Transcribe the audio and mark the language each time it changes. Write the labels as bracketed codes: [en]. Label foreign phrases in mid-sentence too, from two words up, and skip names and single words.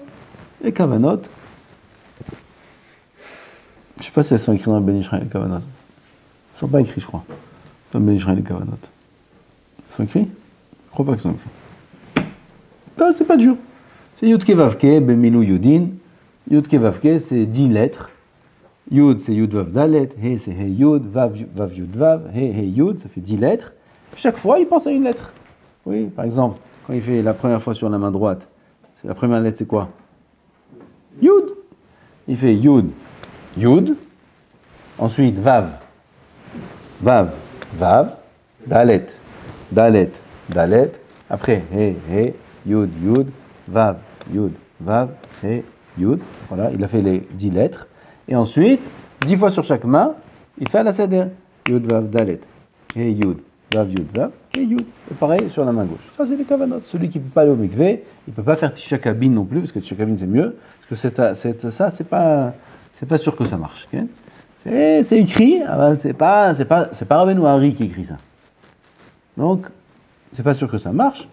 [fr] Les Kavanot, je ne sais pas si elles sont écrites dans le Ben Israël, les Kavanot. Elles ne sont pas écrites, je crois. Dans le Ben Israël, les Kavanot. Elles sont écrites? Je ne crois pas qu'elles sont écrites. Non, c'est pas dur. C'est [he] יוד קה ואו קה במילוי יודין. [fr] Yud Kevavke, c'est 10 lettres. Yud, c'est Yud Vav Dalet. He, c'est He Yud. Vav Yud Vav. He Yud, ça fait 10 lettres. Chaque fois, il pense à une lettre. Oui, par exemple, quand il fait la première fois sur la main droite, la première lettre, c'est quoi? Yud. Il fait Yud. Yud. Ensuite, Vav. Vav. Vav. Dalet. Dalet. Dalet. Après, He, Yud, Yud. Vav, Yud, Vav, He, Yud. Voilà, il a fait les 10 lettres. Et ensuite, 10 fois sur chaque main, il fait la seder. Yud, Vav, Dalet. He, Yud, Vav, Yud, Vav, He, Yud. Et pareil sur la main gauche. Ça, c'est les kavanot. Celui qui ne peut pas aller au mikvé, il ne peut pas faire [he] תשעה קבין [fr] non plus, parce que [he] תשעה קבין, [fr] c'est mieux. Parce que ça, c'est pas sûr que ça marche. Okay? C'est écrit, c'est pas Rabbeinu Hari qui écrit ça. Donc, c'est pas sûr que ça marche.